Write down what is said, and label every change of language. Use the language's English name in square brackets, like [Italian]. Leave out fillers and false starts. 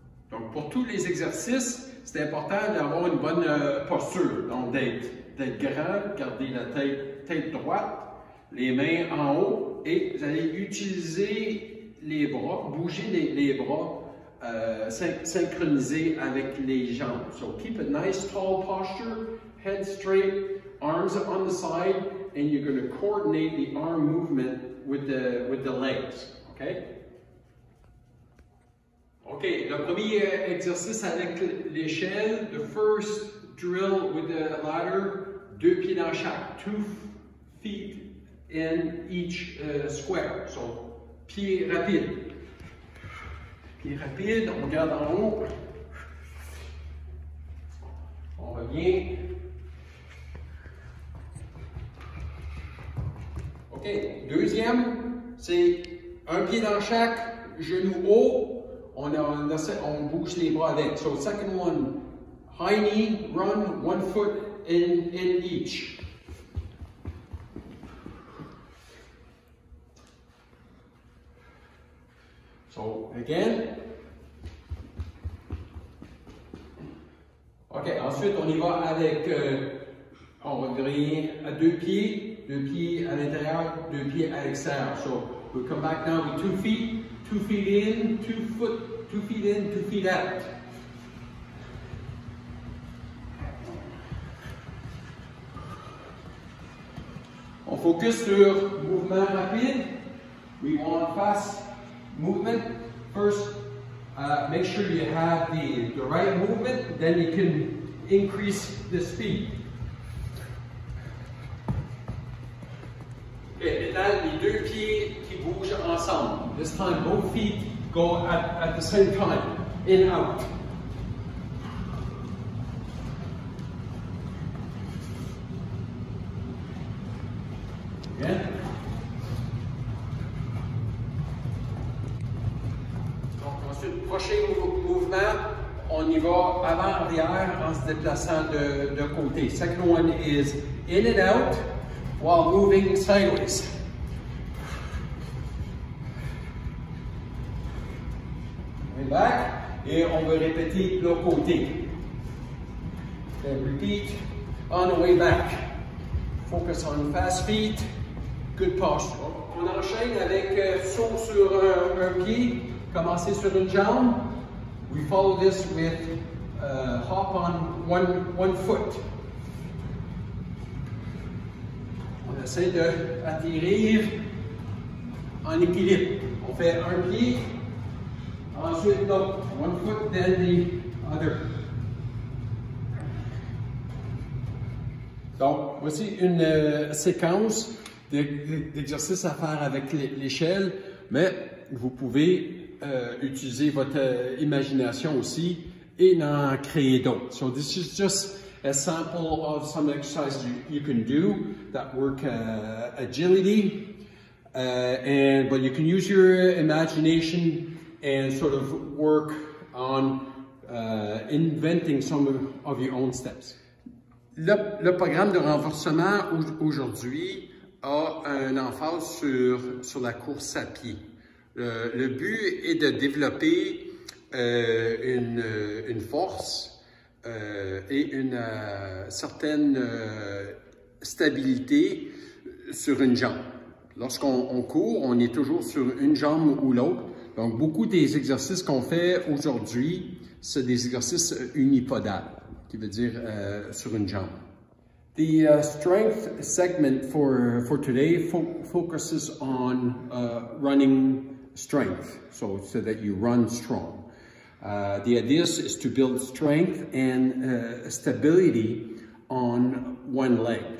[French] Donc, pour tous les exercices, c'est important d'avoir une bonne posture. Donc, d'être grand, garder la tête droite, les mains en haut, et vous allez utiliser les bras, bouger les bras, synchronisés avec les jambes. [English] So, keep a nice tall posture, head straight, arms on the side, and you're going to coordinate the arm movement with the legs. Okay? OK, [French] le premier exercice avec l'échelle, [English] the first drill with the ladder, [French] 2 pieds dans chaque, [English] 2 feet in each square. [French] So, pied rapide. Pied rapide, on regarde en haut. On revient. OK, deuxième, c'est un pied dans chaque, genou haut. On bouge les bras avec. [English] So second one, high knee, run, 1 foot in each. So again. [French] OK, ensuite on y va avec, on revient à 2 pieds à l'intérieur, 2 pieds à l'extérieur. [English] So we'll come back now with 2 feet. 2 feet in, 2 feet in, 2 feet out. [French] On focus sur mouvement rapide. [English] We want fast movement. First, make sure you have the right movement, then you can increase the speed. Okay, [French] maintenant, les 2 pieds qui bougent ensemble. [English] This time, both feet go at the same time, in, out. Again. [French] Donc, ensuite, prochain mouvement, on y va avant-arrière en se déplaçant de côté. [English] Second one is in and out while moving sideways. [French] Back, et on va répéter de l'autre côté. [English] Then repeat on the way back. Focus on fast feet, good posture. [French] On enchaîne avec saut sur un pied, commencer sur une jambe. [English] We follow this with hop on one foot. [French] On essaie d'atterrir en équilibre. On fait un pied. [English] Ensuite, no, 1 foot, then the other. [French] Donc, voici une séquence d'exercices à faire avec l'échelle, mais vous pouvez utiliser votre imagination aussi et en créer d'autres. [English] So this is just a sample of some exercises you can do that work agility, but you can use your imagination and sort of work on inventing some of your own steps. [French] Le programme de renforcement aujourd'hui a un emphase sur la course à pied. Le but est de développer une force et une certaine stabilité sur une jambe. Lorsqu'on court, on est toujours sur une jambe ou l'autre. Donc, beaucoup des exercices qu'on fait aujourd'hui, c'est des exercices unipodales, qui veut dire sur une jambe. [English] The strength segment for today focuses on running strength, so that you run strong. The idea is to build strength and stability on one leg.